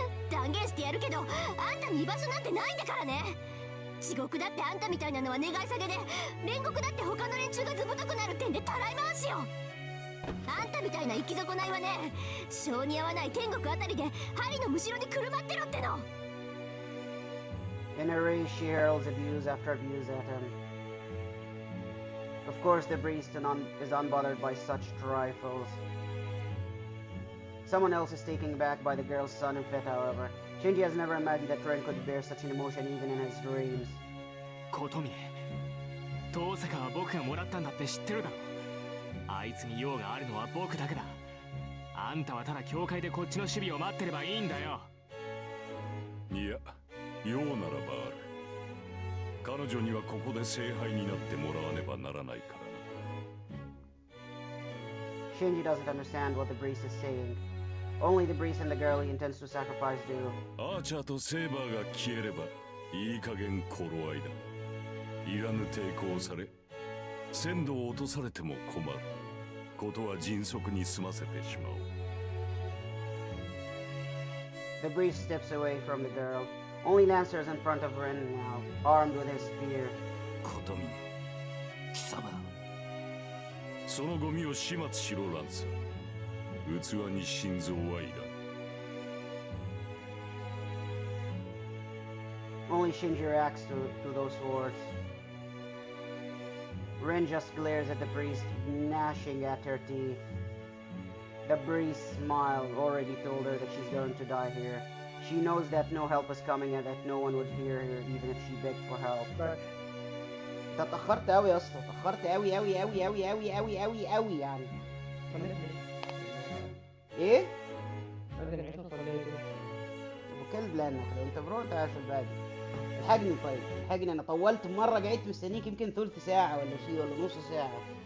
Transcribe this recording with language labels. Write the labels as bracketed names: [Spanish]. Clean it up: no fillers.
[Japanese] 断言してやるけど、あんたに居場所なんてないんだからね。地獄だってあんたみたいなのは願い下げで、煉獄だって他の連中がずぶとくなるってんでたらい回しよ。あんたみたいな生き損ないはね、性に合わない天国あたりで針のむしろにくるまってろっての。 [English] In a rage, she hurls abuse after abuse at him. Of course, the priest is unbothered by such trifles. Someone else is taken aback by the girl's son and fit, however. Shinji has never imagined that Ren could bear such an emotion even in his dreams. [Japanese] 琴峰、遠坂は僕がもらったんだって知ってるだろ。あいつに用があるのは僕だけだ。あんたはただ教会でこっちの守備を待ってればいいんだよ。いや、用ならばある。彼女にはここで聖杯になってもらわねばならないからな。 [English] Shinji doesn't understand what the priest is saying. Only the priest and the girl he intends to sacrifice do. [Japanese] アーチャーとセーバーが消えればいい加減頃合いだ。いらぬ抵抗され、鮮度を落とされても困る。ことは迅速に済ませてしまおう。 [English] The priest steps away from the girl. Only Lancer is in front of Ren now, armed with his spear. [Japanese] 琴峰、貴様。そのゴミを始末しろ、ランサー。器に心臓はいらん。 [English] Only Shinji reacts to those words. Ren just glares at the priest, gnashing at her teeth. The priest's smile already told her that she's going to die here. She knows that no help is coming and that no one would hear her even if she begged for help. [Arabic] انت اتأخرت أوي يا اسطى، اتأخرت أوي أوي أوي أوي أوي أوي أوي أوي يعني. إيه؟ أبو كلب لأنك لو أنت برو أنت عارف الباقي. الحقني طيب، الحقني أنا طولت مرة قعدت مستنيك يمكن ثلث ساعة ولا شيء ولا نص ساعة.